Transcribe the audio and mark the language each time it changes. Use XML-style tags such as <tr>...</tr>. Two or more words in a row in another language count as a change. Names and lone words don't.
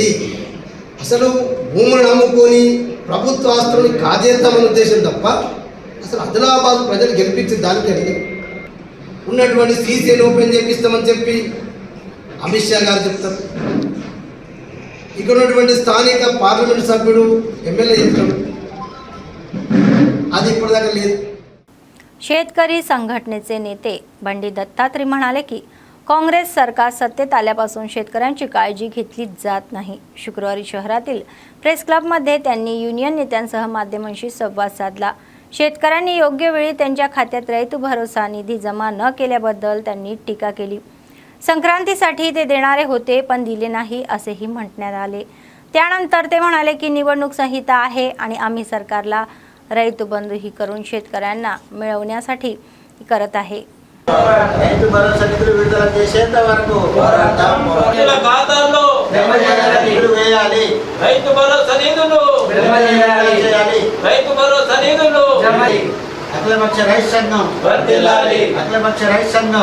<te>అసలు భూములను అమ్ముకొని ప్రభుత్వ ఆస్తులను కాజేద్దామనే ఉద్దేశం తప్ప అసలు ఆదిలాబాద్ ప్రజలు గెలిపించిన దానికంటే ఉన్నటువంటి సీసీని ఓపెన్ చేపిస్తామని చెప్పి అమిత్ షా గారు చెప్తారు. ఇక్కడ ఉన్నటువంటి స్థానిక పార్లమెంట్ సభ్యుడు ఎమ్మెల్యే చెప్తాడు. అది ఇప్పటిదాకా లేదు.</te> <mr>शेतकरी संघटनेचे नेते बंडी दत्तात्रय म्हणाले की काँग्रेस सरकार सत्तेत आल्यापासून शेतकऱ्यांची काळजी घेतली जात नाही. शुक्रवारी शहरातील प्रेस क्लबमध्ये त्यांनी युनियन नेत्यांसह माध्यमांशी संवाद साधला. शेतकऱ्यांनी योग्य वेळी त्यांच्या खात्यात रैत भरोसा निधी जमा न केल्याबद्दल त्यांनी टीका केली. संक्रांतीसाठी ते देणारे होते पण दिले नाही असेही म्हणण्यात आले. त्यानंतर ते म्हणाले की निवडणूक संहिता आहे आणि आम्ही सरकारला रैत बंधू ही करून शेतकऱ्यांना मिळवण्यासाठी करत आहे.</mr> <te>రైతు భరోసా నిధులు విడుదల చేసేంత వరకు ఖాతాల్లో నిధులు వేయాలి. రైతు భరోసా నిధులు చేయాలి. రైతు భరోసా నిధులు అఖిలపక్ష రైతు సంఘం వర్ధిల్లాలి. అఖిలపక్ష రైతు సంఘం</te>